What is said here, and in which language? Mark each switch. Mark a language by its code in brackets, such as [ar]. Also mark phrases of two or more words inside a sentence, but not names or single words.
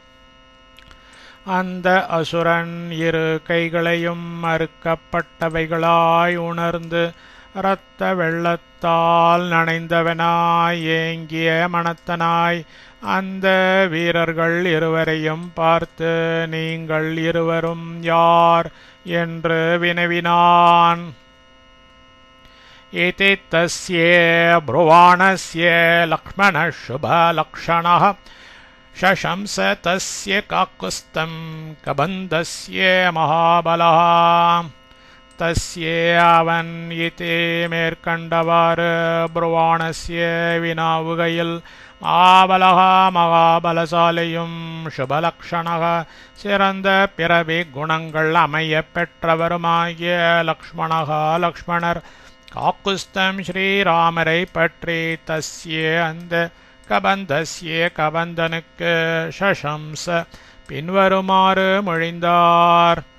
[ta] அந்த அசுரன் இரு கைகளையும் அறுக்கப்பட்டவைகளாய் உணர்ந்து இரத்த வெள்ளத்தால் நனைந்தவனாய் ஏங்கிய மனத்தனாய் அந்த வீரர்கள் இருவரையும் பார்த்து நீங்கள் இருவரும் யார் என்று வினவினான். [sa] इति तस्ये ब्रुवाणस्य लक्ष्मणः शुभलक्षणः शशंस तस्य काकुत्स्थं कबन्धस्य महाबलः. [ta] तस्ये அவன் इति மேற்கண்டவாறு புருவாணஸ்ய வினாவுகையில் மகாபலः மகாபலசாலியும் சுபலக்ஷணக சிறந்த பிறவி குணங்கள் அமைய பெற்றவருமாகிய லக்ஷ்மணர் காக்குஸ்தம் ஸ்ரீராமரை பற்றி தஸ்ய அந்த கபந்தஸ்ய கபந்தனுக்கு சசம்ச பின்வருமாறு மொழிந்தார்.